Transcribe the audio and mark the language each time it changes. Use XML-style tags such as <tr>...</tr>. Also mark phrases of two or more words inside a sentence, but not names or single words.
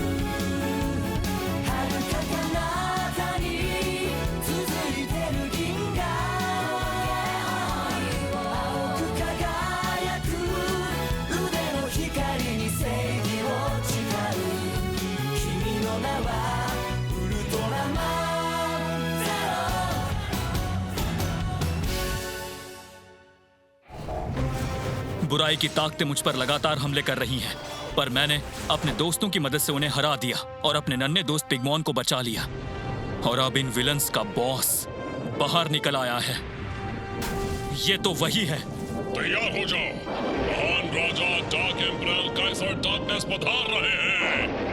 <ja>遥か彼方に続いてる銀河、青く輝く腕の光に正義を誓う。君の名はウルトラマンゼロ。</ja> <hi>बुराई की ताकतें मुझ पर लगातार हमले कर रही हैं, पर मैंने अपने दोस्तों की मदद से उन्हें हरा दिया और अपने नन्हे दोस्त पिगमॉन को बचा लिया। और अब इन विलन्स का बॉस बाहर निकल आया है। ये तो वही है। तैयार हो जाओ, महान राजा डार्क एम्परर काइसर डार्कनेस पधार रहे हैं।</hi>